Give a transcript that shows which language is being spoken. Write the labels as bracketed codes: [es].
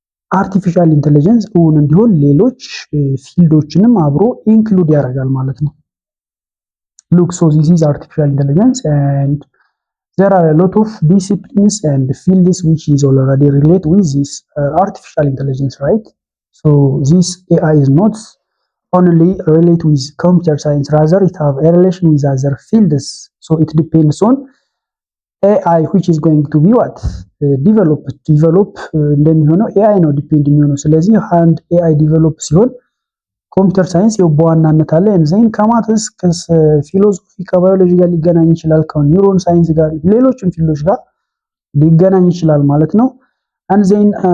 [am] አርቲፊሻል ኢንተለጀንስ እውን እንዲሆን ሌሎች ፊልዶችንም አብሮ ኢንክሉድ ያደርጋል ማለት ነው። [en] ሉክ ሶ ዚስ ኢዝ አርቲፊሻል ኢንተለጀንስ ኤንድ there are a lot of disciplines and fields which is already relate with this artificial intelligence, right? So this AI is not only relate with computer science, rather it have a relation with other fields. So it depends on AI which is going to be what develop [am] እንደሚሆነው AI ነው ዲፔንድ የሚሆነው። ስለዚህ አንድ AI ዲቨሎፕ ሲሆን ኮምፒውተር ሳይንስ በዋናነት አለ። ኤንዛይም ከማትስ ከፊሎሶፊ ከባዮሎጂ ጋር ሊገናኝ ይችላል፣ ከኒውሮን ሳይንስ ጋር ሌሎችም ፊልዶች ጋር ሊገናኝ ይችላል ማለት ነው። ኤንዛይም